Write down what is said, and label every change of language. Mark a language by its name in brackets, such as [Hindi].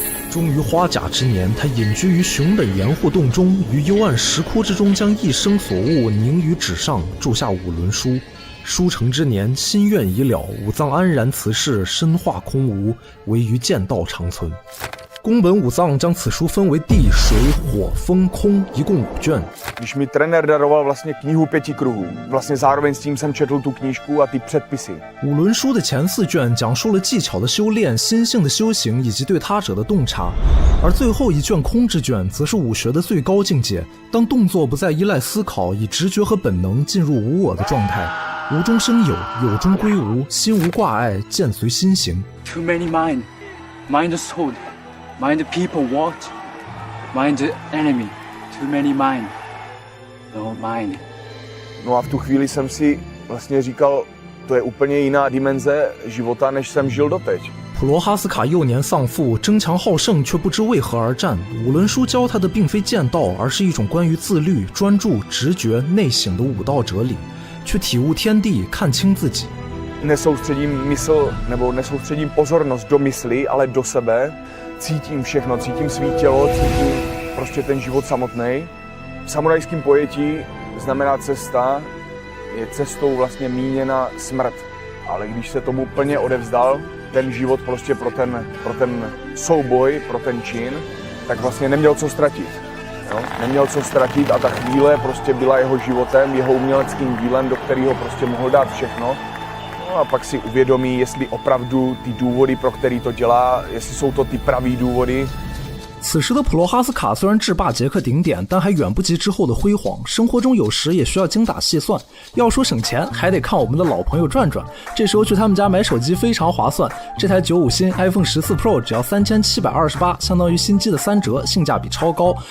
[Chinese] 终于花甲之年，他隐居于熊本盐户洞中，于幽暗石窟之中，将一生所悟凝于纸上，铸下5轮书。书成之年，心愿已了，武藏安然辞世，身化空无，唯余剑道长存。宫本武藏将此书分为地、水、火、风、空，一共5卷。 [Czech] Když mi trenér daroval vlastně knihu 5 kruhů, vlastně zároveň s tím jsem četl tu knížku a ty předpisy。 [Chinese] 五轮书的前4卷讲述了技巧的修炼、心性的修行以及对他者的洞察，而最后一卷空之卷则是武学的最高境界。当动作不再依赖思考，以直觉和本能进入无我的状态，无中生有，有中归无，心无挂碍，剑随心行。 [English] Too many mind the sword, mind the people what, mind the enemy. Too many mind, no mind. [Czech] No a v tu chvíli jsem si vlastně říkal, to je úplně jiná dimenze života, než jsem žil doteď。 [Chinese] 普罗哈斯卡幼年丧父，争强好胜，却不知为何而战。五轮书教他的并非剑道，而是一种关于自律、专注、直觉、内省的武道哲理，去体悟天地，看清自己。 [Czech] Nesoustředím mysl nebo nesoustředím pozornost do mysli, ale do sebe. Cítím všechno, cítím svý tělo, cítím prostě ten život samotný. V samurajském pojetí znamená cesta, je cestou vlastně míněna smrt. Ale když se tomu plně odevzdal, ten život prostě pro ten souboj, pro ten čin, tak vlastně neměl co ztratit. Jo? Neměl co ztratit a ta chvíle prostě byla jeho životem, jeho uměleckým dílem, do kterého prostě mohl dát všechno. No a pak si uvědomí, jestli opravdu ty důvody, pro který to dělá, jestli jsou to ty pravý důvody。 [Chinese] 此时的普罗哈斯卡虽然制霸捷克顶点，但还远不及之后的辉煌。生活中有时也需要精打细算，要说省钱，还得看我们的老朋友转转。这时候去他们家买手机非常划算，这台95新 iPhone 14 Pro 只要3728，相当于新机的3折，性价比超高。